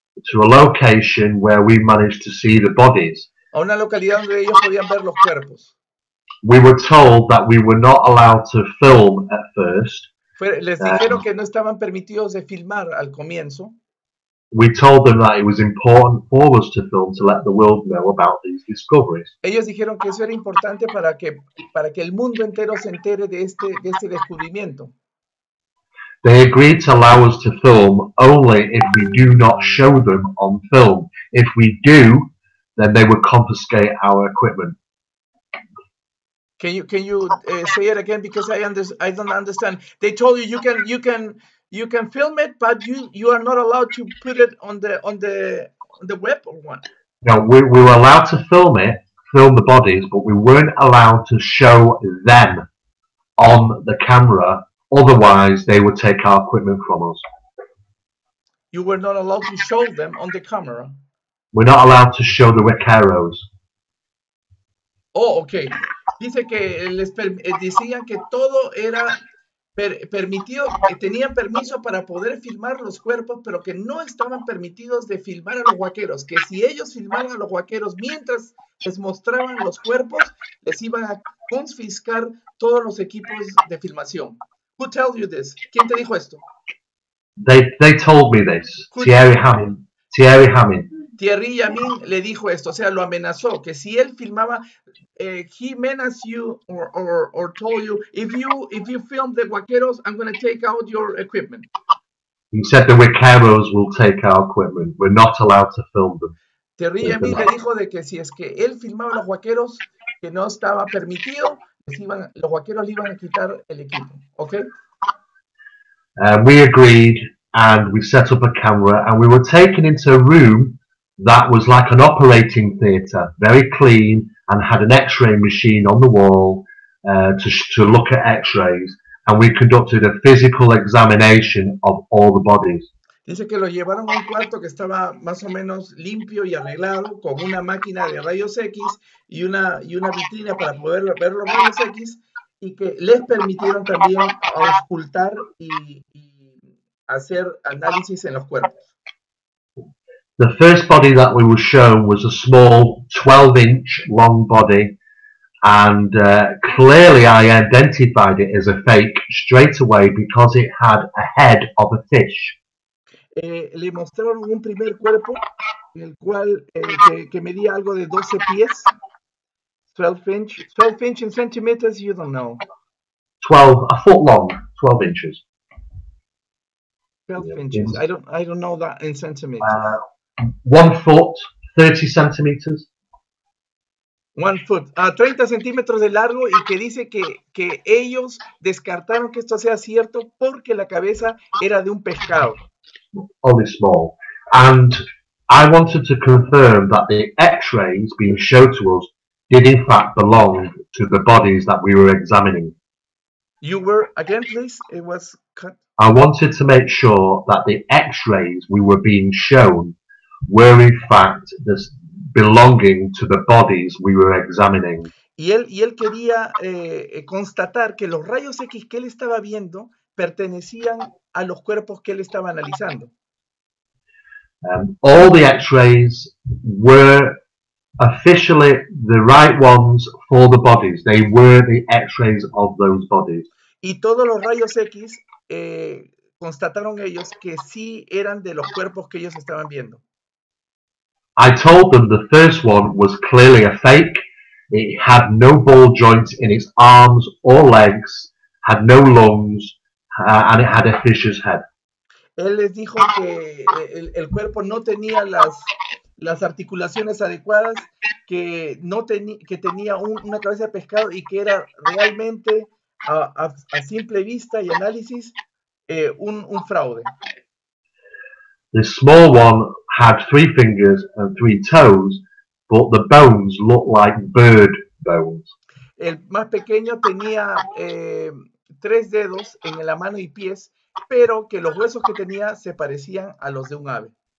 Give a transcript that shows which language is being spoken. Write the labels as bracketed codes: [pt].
[en] to a location where we managed to see the bodies. [es] a una localidad donde ellos podían ver los cuerpos. [en] We were told that we were not allowed to film at first. [es] Les dijeron que no estaban permitidos de filmar al comienzo. [en] We told them that it was important for us to film to let the world know about these discoveries. [es] Ellos dijeron que eso era importante para que el mundo entero se entere de este descubrimiento. [en] They agreed to allow us to film only if we do not show them on film. If we do, then they would confiscate our equipment. Can you say it again, because I don't understand. They told you you can film it, but you are not allowed to put it on the web or what? No, we were allowed to film the bodies, but we weren't allowed to show them on the camera. Otherwise, they would take our equipment from us. You were not allowed to show them on the camera. We're not allowed to show the huaqueros. Oh, okay. [es] Dice que decían que todo era permitido, que tenían permiso para poder filmar los cuerpos, pero que no estaban permitidos de filmar a los huaqueros, que si ellos filmaban a los huaqueros mientras les mostraban los cuerpos, les iban a confiscar todos los equipos de filmación. [en] Who tells you this? [es] ¿Quién te dijo esto? [en] They told me this. Thierry Hamin. [es] Thierry Yamin le dijo esto, o sea, lo amenazó, que si él filmaba, [en] he menaced you or told you, if you film the huaqueros, I'm going to take out your equipment. He said the huaqueros will take our equipment. We're not allowed to film them. [es] Thierry Yamin le dijo de que si es que él filmaba a los huaqueros, que no estaba permitido, los huaqueros le iban a quitar el equipo, ¿ok? [en] We agreed and we set up a camera and we were taken into a room that was like an operating theatre, very clean, and had an X-ray machine on the wall to look at X-rays, and we conducted a physical examination of all the bodies. [es] Dice que lo llevaron a un cuarto que estaba más o menos limpio y arreglado, con una máquina de rayos X y una vitrina para poder ver los rayos X, y que les permitieron también auscultar y hacer análisis en los cuerpos. [en] The first body that we were shown was a small 12-inch long body, and clearly I identified it as a fake straight away because it had a head of a fish. [es] Le mostraron un primer cuerpo, el cual que medía algo de 12 pies, [en] 12 inch in centimeters, you don't know. A foot long, 12 inches. 12 inches, I don't know that in centimeters. 1 foot, 30 centimeters. 1 foot, [es] 30 centímetros de largo, y que dice que ellos descartaron que esto sea cierto porque la cabeza era de un pescado. [en] Only small. And I wanted to confirm that the X-rays being shown to us did in fact belong to the bodies that we were examining. You were, again please, it was cut. I wanted to make sure that the X-rays we were being shown were in fact belonging to the bodies we were examining. [es] Y él quería constatar que los rayos X que él estaba viendo pertenecían a los cuerpos que él estaba analizando. [en] All the X-rays were officially the right ones for the bodies. They were the X-rays of those bodies. [es] Y todos los rayos X constataron ellos que sí eran de los cuerpos que ellos estaban viendo. [en] I told them the first one was clearly a fake. It had no ball joints in its arms or legs, had no lungs, and it had a fish's head. [es] Él les dijo que el cuerpo no tenía las articulaciones adecuadas, que tenía una cabeza de pescado y que era realmente a simple vista y análisis un fraude. [en] The small one had 3 fingers and 3 toes, but the bones looked like bird bones. [es] El más pequeño tenía 3 dedos en la mano y pies, pero que los huesos que tenía se parecían a los de un ave.